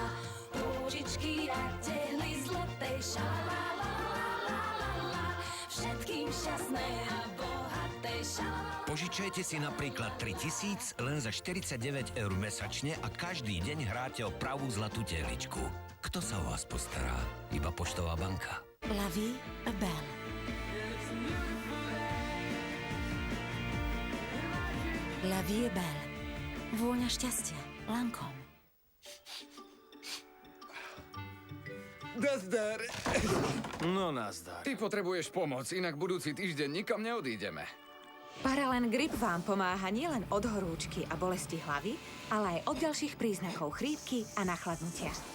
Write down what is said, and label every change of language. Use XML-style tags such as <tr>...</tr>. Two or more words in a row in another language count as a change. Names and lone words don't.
<sk>Rúžičky a tehly zlaté, šalalalala. Všetkým šťastné a bohaté, šalalalala. Požičajte si napríklad 3000 len za 49 eur mesačne a každý deň hráte o pravú zlatú tehličku. Kto sa o vás postará? Iba Poštová banka.</sk> <fr>La vie est belle. La vie est belle.</fr> <sk>Vôňa šťastia. Lancôme. Nazdar. No nazdar. Ty potrebuješ pomoc, inak budúci týždeň nikam neodídeme. Paralen Grip vám pomáha nielen od horúčky a bolesti hlavy, ale aj od ďalších príznakov chrípky a nachladnutia.</sk>